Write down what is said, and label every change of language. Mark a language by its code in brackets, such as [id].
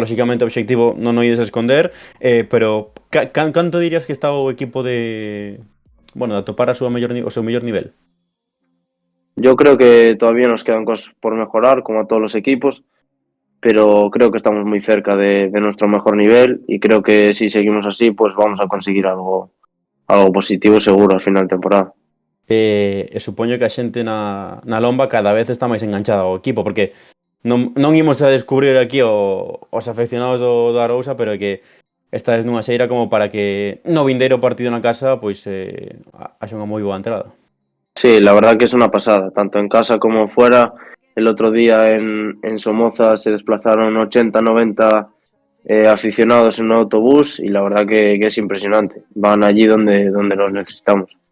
[gl] Lóxicamente o obxectivo non o ides a esconder, pero canto dirías que está o equipo de atopar o seu mellor nivel? [es] Yo creo que todavía nos quedan cosas por mejorar, como a todos los equipos, pero creo que estamos muy cerca de nuestro mejor nivel y creo que si seguimos así, pues vamos a conseguir algo positivo seguro al final de temporada. [gl] E supoño que a xente na lomba cada vez está máis enganchada ao equipo, porque non imos a descubrir aquí os afeccionados do Arousa, pero é que esta é nunha xeira como para que no vindeiro partido na casa pois haxa unha moi boa entrada. [es] Sí, la verdad que es una pasada, tanto en casa como fuera. El otro día en Somoza se desplazaron 80-90 aficionados en un autobús y la verdad que es impresionante. Van allí donde los necesitamos.